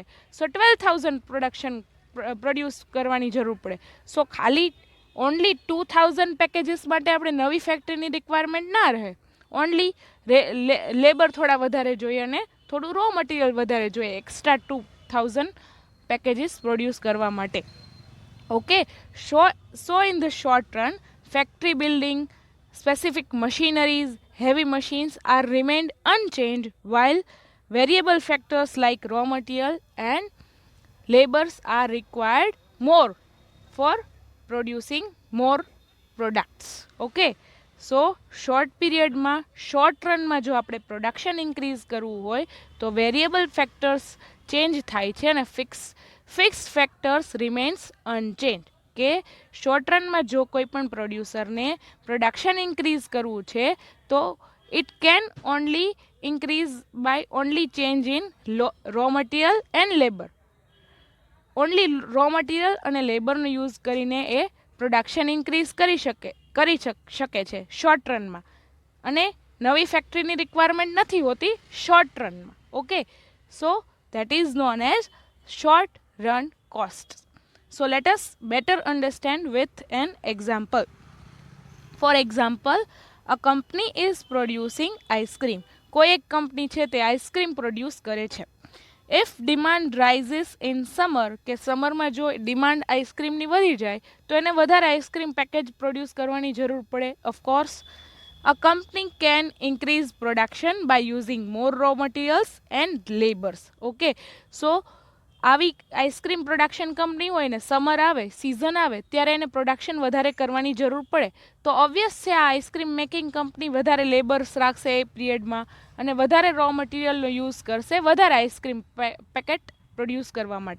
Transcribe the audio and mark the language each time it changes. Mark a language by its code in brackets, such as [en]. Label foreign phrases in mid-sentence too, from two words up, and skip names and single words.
[gu] સો 12,000 પ્રોડક્શન પ્રોડ્યુસ કરવાની જરૂર પડે. સો ખાલી ઓનલી 2,000 પેકેજીસ માટે આપણે નવી ફેક્ટરીની રિક્વાયરમેન્ટ ના રહે. ઓનલી લેબર થોડા વધારે જોઈએ અને થોડું [en] raw material [gu] વધારે જોઈએ એક્સ્ટ્રા 2,000 પેકેજીસ પ્રોડ્યુસ કરવા માટે. [en] Okay, so in the short run, factory building, specific machineries, heavy machines are remained unchanged, while variable factors like raw material and labors are required more for producing more products. Okay, so short period [gu] માં, [en] short run [gu] માં જો આપણે પ્રોડક્શન ઇન્ક્રીઝ કરવું હોય તો [en] variable factors change [gu] થાય છે અને [en] fixed factors remains unchange. [gu] કે શોર્ટ રનમાં જો કોઈ પણ પ્રોડ્યુસરને પ્રોડક્શન ઇન્ક્રીઝ કરવું છે તો [en] it can only increase by only change in raw material and labour. [gu] ઓનલી [en] raw material [gu] અને લેબરનો યુઝ કરીને એ પ્રોડક્શન ઇન્ક્રીઝ કરી શકે છે શોર્ટ રનમાં, અને નવી ફેક્ટરીની રિક્વાયરમેન્ટ નથી હોતી શોર્ટ રનમાં. [en] okay, so that is known as short run costs. So let us better understand with an example. For example, a company is producing ice cream. [gu] કોઈ એક કંપની છે તે આઈસ્ક્રીમ પ્રોડ્યુસ કરે છે. [en] if demand rises in summer, [gu] કે સમરમાં જો ડિમાન્ડ આઈસ્ક્રીમની વધી જાય તો એને વધારે [en] ice cream package [gu] પ્રોડ્યુસ કરવાની જરૂર પડે. [en] ઓફકોર્સ a company can increase production by using more raw materials and labors. Okay, so [gu] આવી આઈસ્ક્રીમ પ્રોડક્શન કંપની હોય ને, સમર આવે, સિઝન આવે ત્યારે એને પ્રોડક્શન વધારે કરવાની જરૂર પડે તો ઓબ્વિયસ છે આ [en] ice cream making company [gu] વધારે લેબર્સ રાખશે એ પિરિયડમાં અને વધારે [en] raw material [gu] યુઝ કરશે વધારે [en] ice cream packet [gu] પ્રોડ્યુસ કરવા માટે.